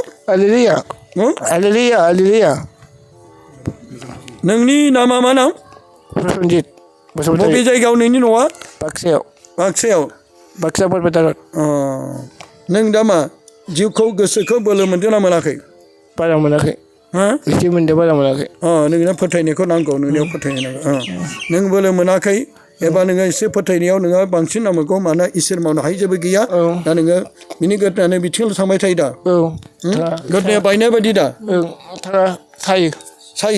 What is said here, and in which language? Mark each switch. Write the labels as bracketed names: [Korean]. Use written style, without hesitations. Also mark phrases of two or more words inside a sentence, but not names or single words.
[Bodo] Hallelujah. Hallelujah. Hallelujah. नोंनि नामा मा नाम? Prosenjit. बबे जायगायाव नोंनि न'आ? Bakseo. बाक्सायाव. Baksa Porpetarot. नों दा मा जिउखौ गोसोखौ बोलो मोनदों ना मोनाखै? Pada monakai. Isi mende pada monakai. नोंनो फोथायनायखौ नांगौ नोंनियाव फोथायनाय नांगौ. नों बोलो मोनाखै एबा नोङो एसे फोथायनायाव नोङो बांसिन नांगौ मानोना इसोर मावनो हायै जेबो गैया. दा नोङो बिनि गोदनानै बिथिङाव थांबाय थायो दा. गोदनाया बायनाय बायदि दा. सायो. सायो.